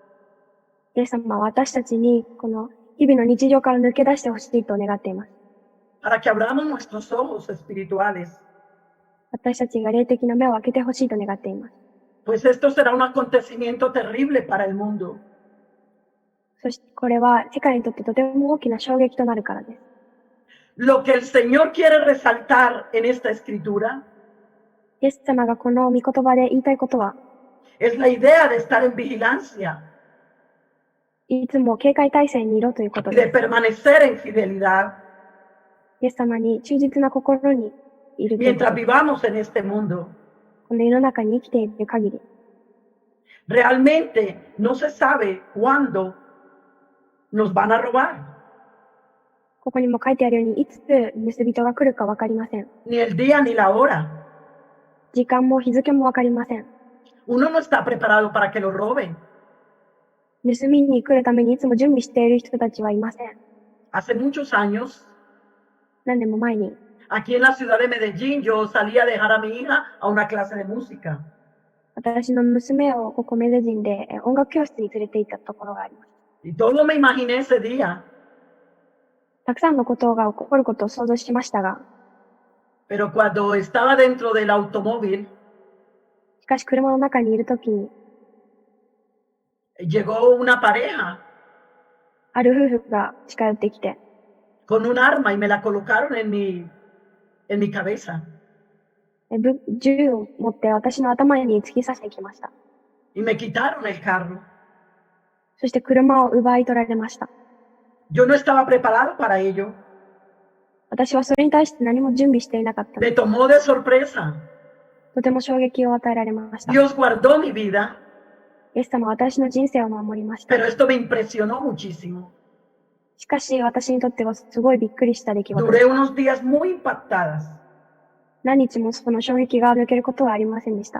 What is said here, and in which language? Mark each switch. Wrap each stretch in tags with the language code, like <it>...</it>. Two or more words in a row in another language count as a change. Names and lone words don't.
<ja>イエス様は私たちにこの日々の日常から抜け出してほしいと願っています。</ja> <es>para que abramos nuestros ojos espirituales,</es> <ja>私たちが霊的な目を開けてほしいと願っています。</ja> <es>pues esto será un acontecimiento terrible para el mundo.</es> <ja>そしてこれは世界にとってとても大きな衝撃となるからです。</ja> <es>Lo que el Señor quiere resaltar en esta escritura</es> <ja>イエス様がこの御言葉で言いたいことは、</ja> <es>es la idea de estar en vigilancia</es> <ja>いつも警戒態勢にいろということ</ja> <es>y</es> <ja>で</ja> <es>de permanecer en fidelidad</es> <ja>イエス様に忠実な心にいるというこ</ja> <es>mientras</es> <ja>と。</ja> <es>vivamos en este mundo.</es> <ja>この世の中に生きている限り、</ja> <es>Realmente no se sabe cuándo nos van a robar,</es> <ja>ここにも書いてあるように、いつ盗人が来るかわかりません。</ja> <es>ni el día ni la hora.</es> <ja>時間も日付もわかりません。</ja> <es>Uno no está preparado para que lo roben.</es> <ja>盗みに来るためにいつも準備している人たちはいません。</ja> <es>Hace muchos años,</es> <ja>何年も前に、</ja> <es>aquí en la ciudad de Medellín, yo salí a dejar a mi hija a una clase de música.</es> <ja>私の娘をここメデジンで音楽教室に連れて行ったところがあります。</ja> <es>Y todo me imaginé ese día,</es> <ja>たくさんのことが起こることを想像しましたが、</ja> <es>pero cuando estaba dentro del automóvil,</es> <ja>しかし車の中にいるときに、</ja> <es>llegó una pareja</es> <ja>ある夫婦が近寄ってきて、</ja> <es>con un arma y me la colocaron en mi cabeza.</es> <ja>銃を持って私の頭に突き刺してきました。</ja> <es>Y me quitaron el carro.</es> <ja>そして車を奪い取られました。</ja> <es>Yo no estaba preparado para ello.</es> <ja>私はそれに対して何も準備していなかったの</ja> <es>Me</es> <ja>で、</ja> <es>tomó de sorpresa.</es> <ja>とても衝撃を与えられました。</ja> <es>Dios guardó mi vida,</es> <ja>イエス様は私の人生を守りました。</ja> <es>pero esto me impresionó muchísimo.</es> <ja>しかし私にとってはすごいびっくりした出来事で</ja> <es>Duré</es> <ja>した。</ja> <es>unos días muy impactadas.</es> <ja>何日もその衝撃が抜けることはありませんでした。</ja>